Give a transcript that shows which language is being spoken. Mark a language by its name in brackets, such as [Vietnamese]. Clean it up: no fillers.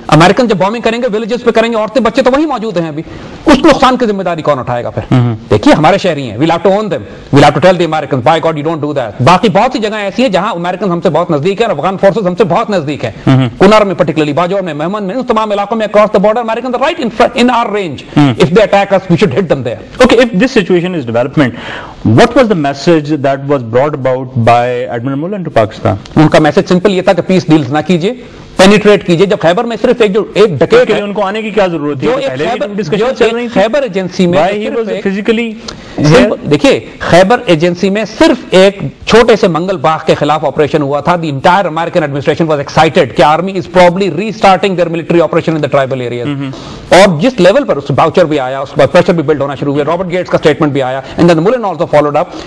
[Urdu] American جب bombing کریں گے ولیجز پہ کریں گے، عورتیں بچے تو وہیں موجود ہیں ابھی، اس نقصان کی ذمہ داری کون اٹھائے گا پھر؟ دیکھیے ہمارے شہری ہیں، well have to own them, well have to tell the Americans by God you don't do that. باقی بہت سی جگہیں ایسی ہیں جہاں امریکن ہم سے بہت نزدیک ہے اور افغان فورسز ہم سے بہت نزدیک ہیں، کنر میں پرٹیکولرلی، باجوڑ میں، مہمند میں، اس تمام علاقوں میں across the border American are right in our range, if they attack اس we should hit them their. [English] Okay, if this situation is development, what was the message that was brought about by Admiral Mullen to Pakistan? [Urdu] ان کا message simple یہ تھا کہ پیس deals نہ کیجیے، penetrate کیجیے۔ جب خیبر میں صرف ایک ڈکیٹ ہے، ان کو آنے کی کیا ضرورت جو ہے؟ خیبر ایجنسی میں فزیکلی دیکھیے خیبر ایجنسی میں صرف ایک چھوٹے سے منگل باغ کے خلاف آپریشن ہوا تھا۔ The entire American administration was excited کہ army is probably re starting their military operation in the tribal areas, اور جس لیول پر اس باؤچر بھی آیا، اس کے بعد پریشر بھی بلڈ ہونا شروع ہوا، رابرٹ گیٹس کا اسٹیٹمنٹ بھی آیا، اینڈ دین ملن آلسو فالوڈ اپ۔